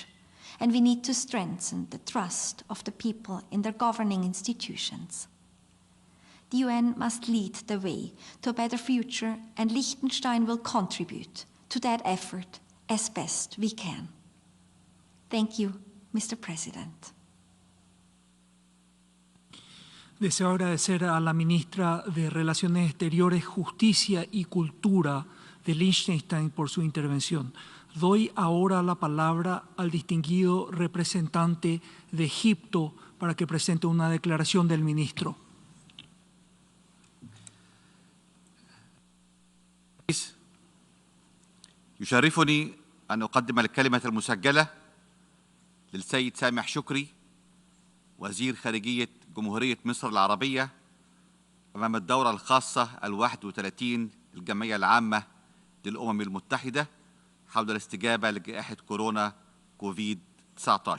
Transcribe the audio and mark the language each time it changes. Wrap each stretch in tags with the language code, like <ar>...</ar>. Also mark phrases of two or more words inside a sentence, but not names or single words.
<en>And we need to strengthen the trust of the people in their governing institutions. The UN must lead the way to a better future, and Liechtenstein will contribute to that effort as best we can. Thank you, Mr. President.</en> <es>Deseo agradecer a la ministra de Relaciones Exteriores, Justicia y Cultura de Liechtenstein por su intervención. Doy ahora la palabra al distinguido representante de Egipto para que presente una declaración del ministro.</es> <ar>يشرفني أن أقدم الكلمة المسجلة للسيد سامح شكري وزير خارجية جمهورية مصر العربية أمام الدورة الخاصة 31 الجمعية العامة للأمم المتحدة حول الاستجابة لجائحة كورونا كوفيد-19.</ar>